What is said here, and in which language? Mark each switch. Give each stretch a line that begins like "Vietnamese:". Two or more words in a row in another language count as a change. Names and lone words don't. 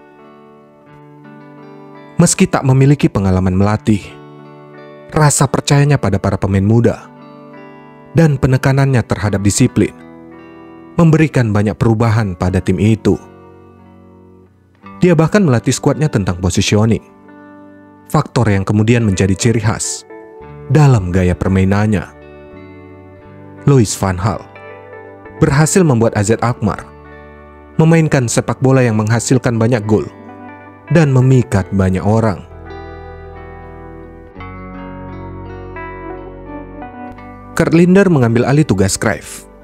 Indonesian: Meski tak memiliki pengalaman melatih, rasa percayanya pada para pemain muda dan penekanannya terhadap disiplin memberikan banyak perubahan pada tim itu. Dia bahkan melatih skuadnya tentang positioning, faktor yang kemudian menjadi ciri khas dalam gaya permainannya. Louis van Gaal berhasil membuat AZ Alkmaar memainkan sepak bola yang menghasilkan banyak gol dan memikat banyak orang. Gerd Linder mengambil alih tugas Cruyff.